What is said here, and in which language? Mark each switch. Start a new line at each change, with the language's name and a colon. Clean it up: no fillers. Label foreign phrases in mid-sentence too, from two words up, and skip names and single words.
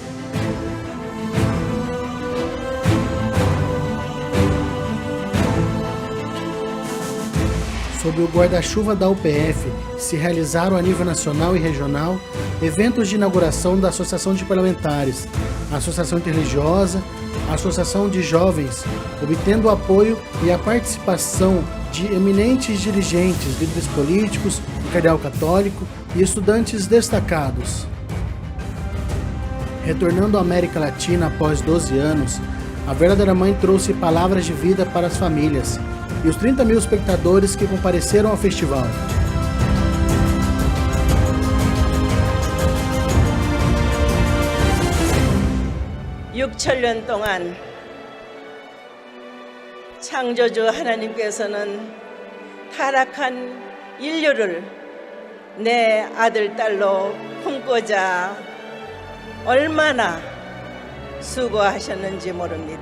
Portuguese: Sob o guarda-chuva da UPF, se realizaram a nível nacional e regional eventos de inauguração da Associação de Parlamentares, a Associação Interreligiosa, a Associação de Jovens, obtendo o apoio e a participação de eminentes dirigentes, líderes políticos, o cardeal católico e estudantes destacados. Retornando à América Latina após 12 anos, a verdadeira mãe trouxe palavras de vida para as famílias e os 30 mil espectadores que compareceram ao festival.
Korean: (6천년) 동안 창조주 하나님께서는 타락한 인류를 내 아들, 딸로 품고자 얼마나 수고하셨는지 모릅니다.